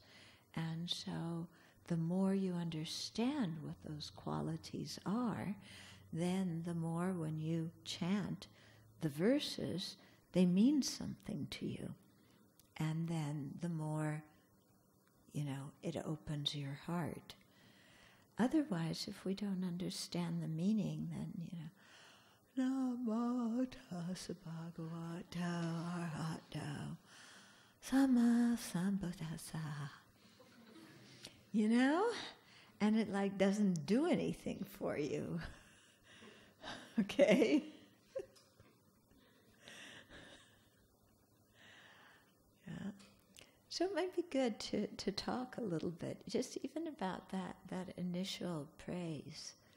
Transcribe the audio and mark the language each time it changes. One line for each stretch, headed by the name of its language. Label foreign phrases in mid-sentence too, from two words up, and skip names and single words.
English: And so the more you understand what those qualities are, then the more when you chant the verses, they mean something to you. And then the more, it opens your heart. Otherwise, if we don't understand the meaning, then,
Pali: Namo tassa bhagavato arahato samma sambuddhassa.
English: And it doesn't do anything for you. Okay? Yeah. So it might be good to talk a little bit, just even about that initial praise.